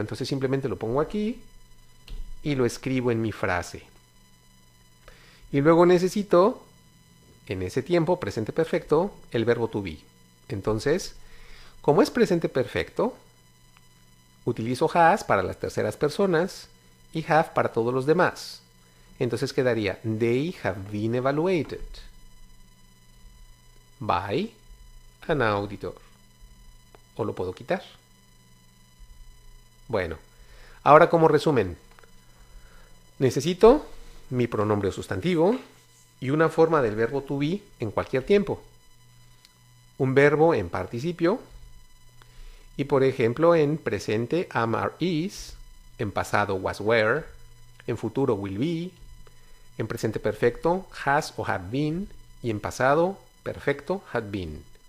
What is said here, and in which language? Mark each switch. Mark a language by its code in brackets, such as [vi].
[es] Entonces simplemente lo pongo aquí y lo escribo en mi frase. Y luego necesito, en ese tiempo, presente perfecto, el verbo to be. Entonces, como es presente perfecto, utilizo has para las terceras personas y have para todos los demás. Entonces quedaría, [en] they have been evaluated by an auditor. [es] O lo puedo quitar. Bueno, ahora como resumen, necesito mi pronombre o sustantivo y una forma del verbo to be en cualquier tiempo. Un verbo en participio y por ejemplo en presente am, are, is, en pasado was, were, en futuro will be, en presente perfecto has o have been y en pasado perfecto had been.